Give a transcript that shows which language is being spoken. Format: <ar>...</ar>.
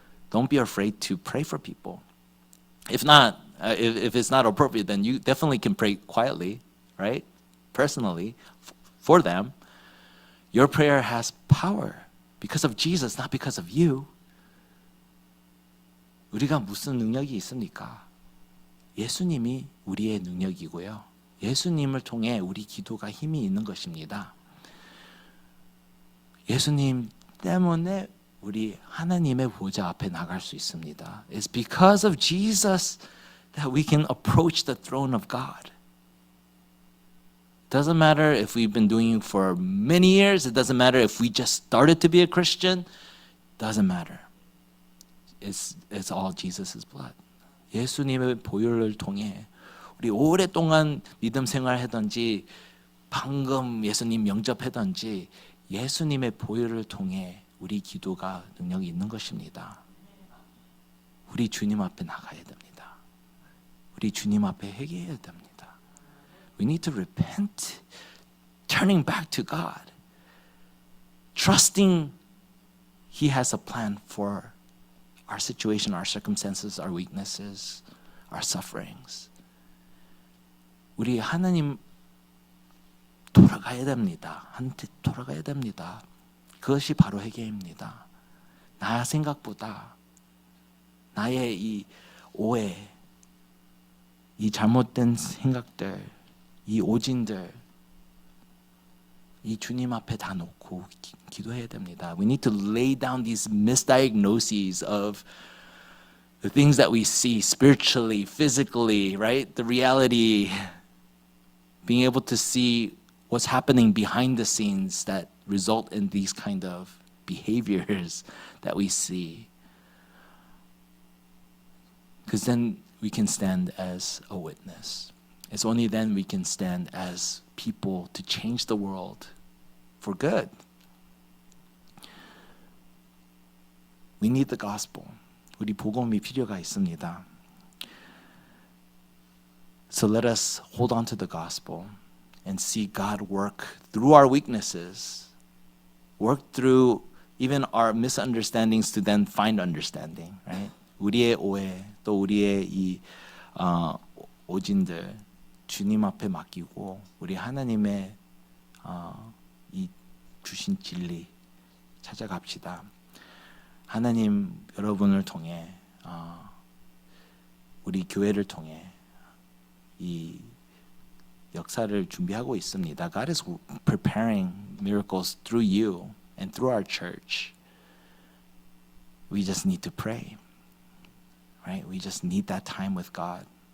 <en>Don't be afraid to pray for people. If not, if it's not appropriate, then you definitely can pray quietly, right? Personally, for them. Your prayer has power because of Jesus, not because of you.</en> <ko>우리가 무슨 능력이 있습니까? 예수님이 우리의 능력이고요. 예수님을 통해 우리 기도가 힘이 있는 것입니다. 예수님 때문에 우리 하나님의 보좌 앞에 나갈 수 있습니다.</ko> <en>It's because of Jesus that we can approach the throne of God. Doesn't matter if we've been doing it for many years. It doesn't matter if we just started to be a Christian. Doesn't matter. It's all Jesus' blood.</en> <ko>예수님의 보혈을 통해 우리 오랫동안 믿음 생활하든지 방금 예수님 영접하든지 예수님의 보혈을 통해 우리 기도가 능력이 있는 것입니다. 우리 주님 앞에 나가야 됩니다. 우리 주님 앞에 회개해야 됩니다.</ko> <en>We need to repent, turning back to God, trusting He has a plan for our situation, our circumstances, our weaknesses, our sufferings.</en> <ko>우리 하나님 돌아가야 됩니다. 한테 돌아가야 됩니다. 그것이 바로 회개입니다. 나 생각보다 나의 이 오해, 이 잘못된 생각들, 이 오진들, 이 주님 앞에 다 놓고 기도해야 됩니다.</ko> <en>We need to lay down these misdiagnoses of the things that we see spiritually, physically, right? The reality, being able to see what's happening behind the scenes that result in these kind of behaviors that we see. Because then we can stand as a witness. It's only then we can stand as people to change the world for good. We need the gospel.</en> <ko>우리 복음이 필요가 있습니다.</ko> <en>So let us hold on to the gospel and see God work through our weaknesses, work through even our misunderstandings to then find understanding, right?</en> <ko>우리의 오해, 또 우리의 이 오진들 주님 앞에 맡기고 우리 하나님의 이 주신 진리 찾아갑시다. 하나님 여러분을 통해 우리 교회를 통해 이 역사를 준비하고 있습니다.</ko> <en>God is preparing miracles through you and through our church. We just need to pray, right? We just need that time with God.</en>